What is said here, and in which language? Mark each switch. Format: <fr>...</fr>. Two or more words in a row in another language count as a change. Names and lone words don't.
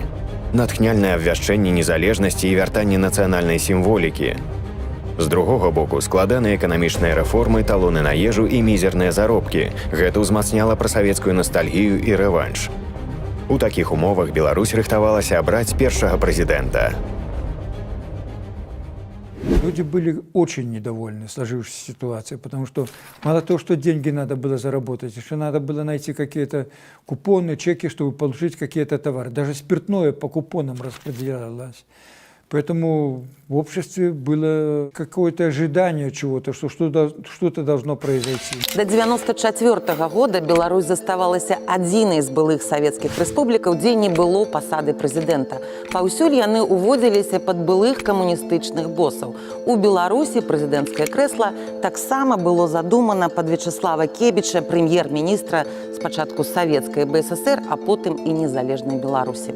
<be>Натхняльнае абвяшчэнне незалежнасці і вяртанне нацыянальнай сімволікі. З другога боку, складаныя эканамічныя рэформы, талоны на ежу і мізерныя заробкі. Гэта ўзмацняла прасавецкую настальгію і рэванш. У такіх умовах Беларусь рыхтавалася абраць першага прэзідэнта.</be> <ru>Люди были очень недовольны сложившейся ситуацией, потому что мало того, что деньги надо было заработать, еще надо было найти какие-то купоны, чеки, чтобы получить какие-то товары. Даже спиртное по купонам распределялось. Поэтому в обществе было какое-то ожидание чего-то, что что-то должно произойти.</ru> <be>До 1994 года Беларусь заставалася адзінай з былых савецкіх рэспублікаў, дзе не было пасады прэзідэнта. Паўсюль яны ўводзіліся пад былых камуністычных босаў. У Беларусі прэзідэнцкае крэсла таксама было задумана пад Вячеслава Кебіча, прэм'ер-міністра спачатку савецкай БССР, а потым і незалежнай Беларусі.</be>